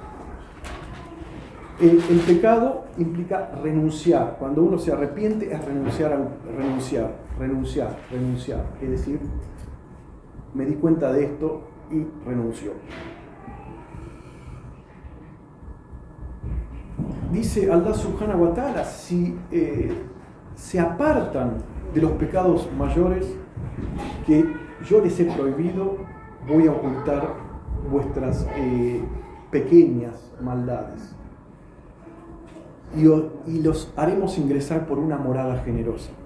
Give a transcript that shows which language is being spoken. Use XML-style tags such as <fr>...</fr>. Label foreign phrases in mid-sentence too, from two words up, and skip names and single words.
<es>El pecado implica renunciar. Cuando uno se arrepiente es renunciar. Es decir, me di cuenta de esto y renunció. Dice</es> <ar>الله سبحانه وتعالى,</ar> <es>si se apartan de los pecados mayores que yo les he prohibido, voy a ocultar vuestras pequeñas maldades. Y los haremos ingresar por una morada generosa.</es>